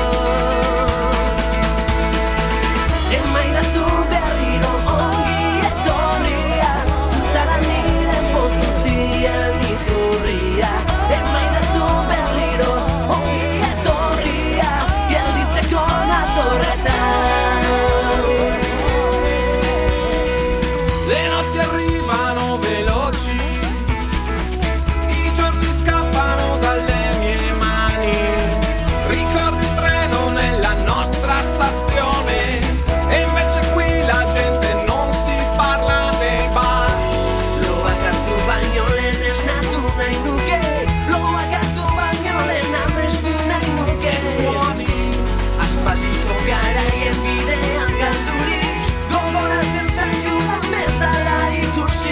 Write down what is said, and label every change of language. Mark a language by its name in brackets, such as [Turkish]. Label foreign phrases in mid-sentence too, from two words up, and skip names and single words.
[Basque] Emaidazu berriro ongi etorria, zuzara nire poz guztian iturria. Emaidazu berriro ongi etorria, gelditzeko natorretan. [Italian] Le notti arrivano veloci, i giorni scappano dalle mie mani. Ricordo il treno nella nostra stazione, e invece qui la gente non si parla nei bar. [Basque] Loak hartu baino lehen esnatu nahi nuke, loak hartu baino lehen amestu nahi nuke. [Italian] Suoni, [Basque] Aspaldiko garaien bidean galdurik, gogoratzen zaitula bezala ikusi.